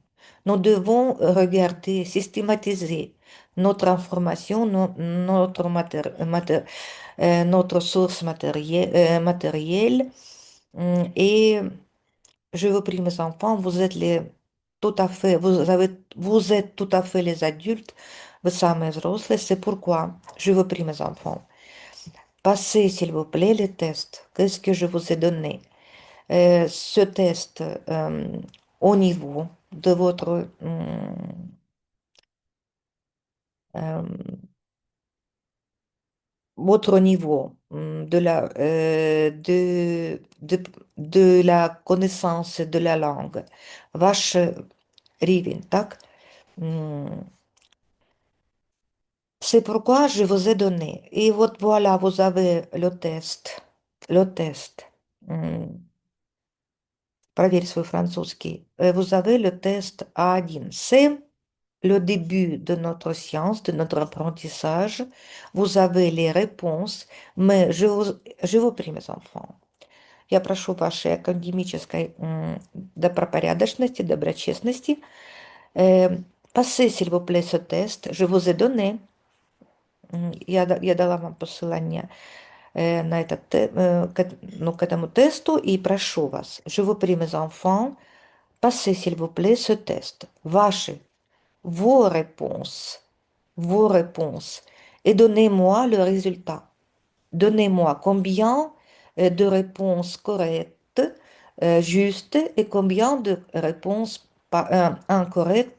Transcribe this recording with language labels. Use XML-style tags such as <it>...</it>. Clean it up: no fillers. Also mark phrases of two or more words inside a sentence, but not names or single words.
<fr>Nous devons regarder, systématiser notre information, notre source matérielle. Et je vous prie, mes enfants, vous êtes tout à fait les adultes, vous</fr> <ru>самые взрослые,</ru> <fr>c'est pourquoi je vous prie, mes enfants, passez, s'il vous plaît, les tests. Qu'est-ce que je vous ai donné? Ce test au niveau de euh, votre niveau de la connaissance de la langue.</fr> <uk>Ваш рівень, так?</uk> <fr>C'est pourquoi je vous ai donné. Et voilà, vous avez le test. Le test.</fr> <ru>Проверь свой французский.</ru> <fr>Vous avez le test A1. C'est le début de notre science, de notre apprentissage. Vous avez les réponses, mais je vous prie, mes enfants.</fr> <ru>Я прошу вашей академической добропорядочности, доброчестности</ru> <fr>Passez, s'il vous plaît, ce test. Je vous ai donné.</fr> <ru>Я дала вам посылание на этот, ну, к этому тесту и прошу вас,</ru> <fr>je vous prie, mes enfants, passez, s'il vous plaît, ce test. Vos réponses, et donnez-moi le résultat. Donnez-moi combien de réponses correctes, justes, et combien de réponses incorrectes.</fr>